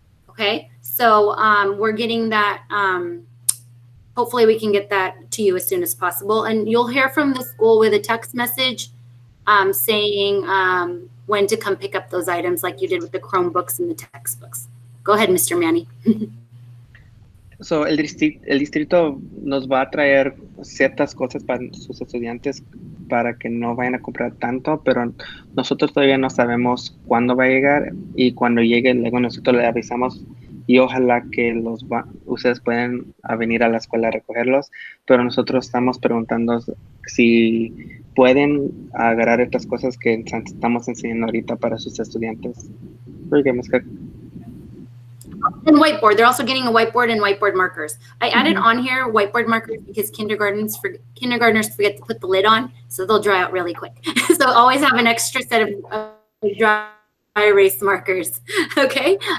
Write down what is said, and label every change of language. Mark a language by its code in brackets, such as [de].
[en] Okay, so we're getting that. Hopefully we can get that to you as soon as possible. And you'll hear from the school with a text message saying when to come pick up those items like you did with the Chromebooks and the textbooks. Go ahead, Mr. Manny. [es] So, el distrito nos va a traer ciertas cosas para sus estudiantes para que no vayan a comprar tanto, pero nosotros todavía no sabemos cuándo va a llegar, y cuando llegue luego nosotros le avisamos, y ojalá que ustedes puedan venir a la escuela a recogerlos, pero nosotros estamos preguntando si pueden agarrar estas cosas que estamos enseñando ahorita para sus estudiantes. [en] And whiteboard. They're also getting a whiteboard and whiteboard markers. I added on here whiteboard markers because kindergartners forget to put the lid on, so they'll dry out really quick. So always have an extra set of dry erase markers. Okay.